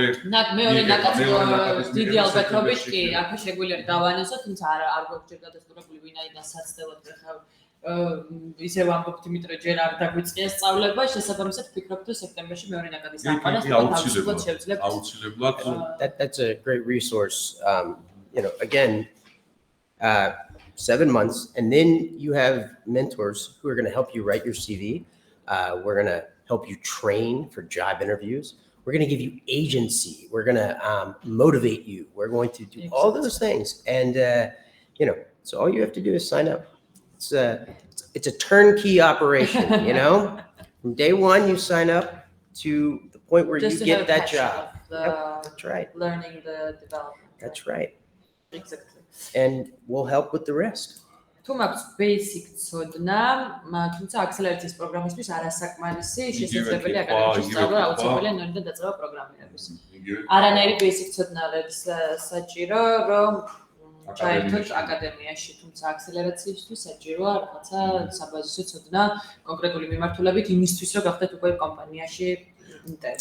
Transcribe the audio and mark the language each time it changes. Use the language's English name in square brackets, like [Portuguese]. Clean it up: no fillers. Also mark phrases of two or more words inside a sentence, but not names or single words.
[Georgian] ნაკადის დიდი ალბათობით კი, აქ შეგვიძლია დავანესოთ, თუმცა არ გვაქვს ჯერ დადასტურებული ვინაიდან საცდელად ხარ ისევ ამბობთ იმიტომ რომ ჯერ არ დაგვიწყია სწავლება, შესაბამისად ვფიქრობ რომ სექტემბერში მეორე ნაკადის დაყარას აუცილებლად. [English] That's a great resource. Again, 7 months, and then you have mentors who are going to help you write your CV. We're going to help you train for job interviews. We're going to give you agency. We're going to motivate you. We're going to do all those things. And, so all you have to do is sign up. It's a turnkey operation, From day one, you sign up to the point where you get that job. That's right. Learning the development. That's right. Exactly. And we'll help with the rest. [Georgian] თუ მაქვს basic ცოდნა, თუმცა აქსელერაციის პროგრამისთვის არასაკმარისი, შესაძლებელია აკადემიაში სწავლა, აუცილებელია ნოლიდან დაწყება პროგრამირების. არანაირი basic ცოდნა არ არის საჭირო, რომ ჩაერთოთ აკადემიაში, თუმცა აქსელერაციისთვის საჭიროა რაღაცა საბაზისო ცოდნა კონკრეტული მიმართულებით იმისთვის, რომ გახდეთ უკვე კომპანიაში ინტერნი.